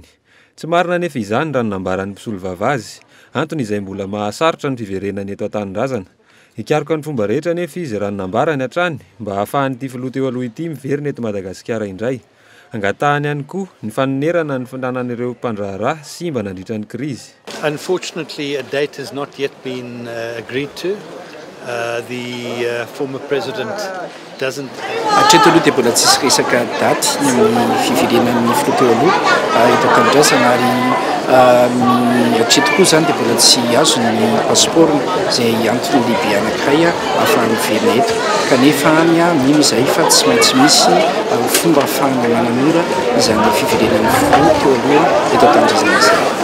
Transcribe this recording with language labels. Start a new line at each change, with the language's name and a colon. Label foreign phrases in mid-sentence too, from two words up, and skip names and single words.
Malagasy: Tsy marina nefa izany raha nambaran'ny mpisolo vava azy, antony izay mbola mahasarotra ny fiverenany eto an-tanindrazana. Hikaroka ny fomba rehetra nefa izy raha nambarany hatrany mba hahafahan'ity filoha teo aloha ity miverina eto Madagasikara indray. Angatahany ihany koa ny fanonerana ny finanan'ireo mpandraharaha sy mba nandritra ny krizy.
English: Unfortunately, a date has not yet been agreed to. The former president doesn't.
Malagasy: Hatreto aloha dia mbola tsisy resaka daty ny amin'ny fiverenan'ny filoha teo aloha eto an-tanindrazana ary hatreto koa izany dia mbola tsy azo ny pasipaorony izay antony lehibe anankiray ahafahany miverina eto. Kanefa mino izay fa tsy maintsy misy fomba ahafahana manamora izany fiverenan'ny filoha teo aloha eto an-tanindrazana izay.